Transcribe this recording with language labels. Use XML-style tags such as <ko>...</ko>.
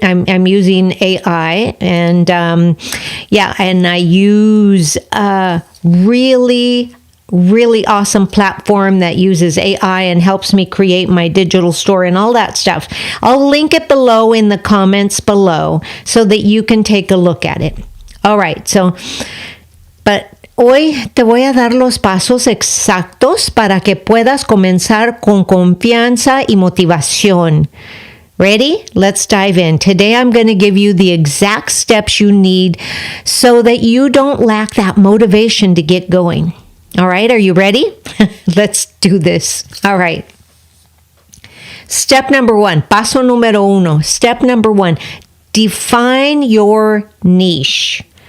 <en>I'm using AI and and I use a really awesome platform that uses AI and helps me create my digital store and all that stuff. I'll link it below in the comments below so that you can take a look at it. All right, but</en> <es>hoy te voy a dar los pasos exactos para que puedas comenzar con confianza y motivación.</es> <en>Ready? Let's dive in. Today I'm going to give you the exact steps you need so that you don't lack that motivation to get going. All right, are you ready? Let's do this. All right. Step number 1,</en> <es>paso número 1.</es> <en>Step number 1, define your niche.</en>